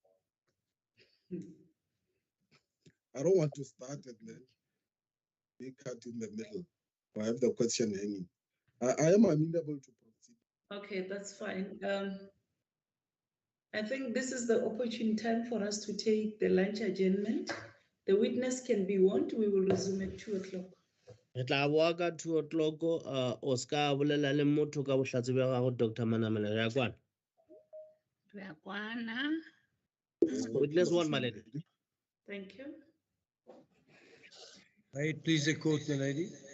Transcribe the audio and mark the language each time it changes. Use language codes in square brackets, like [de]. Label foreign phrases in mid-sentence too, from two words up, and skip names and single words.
[en] I don't want to start and then be cut in the middle. I have the question hanging. I am amenable to proceed. Okay, that's fine. I think this is the opportune time for us to take the lunch adjournment. The witness can be warned. We will resume at 2 o'clock. [nso] Re tla boa ka 2 o'clock, o ska bolela le motho ka bohlatse ba gago, Dr. Manamela, re a kwana? Re a kwana. [en] Witness one, my lady. Thank you. May it please the court, my lady.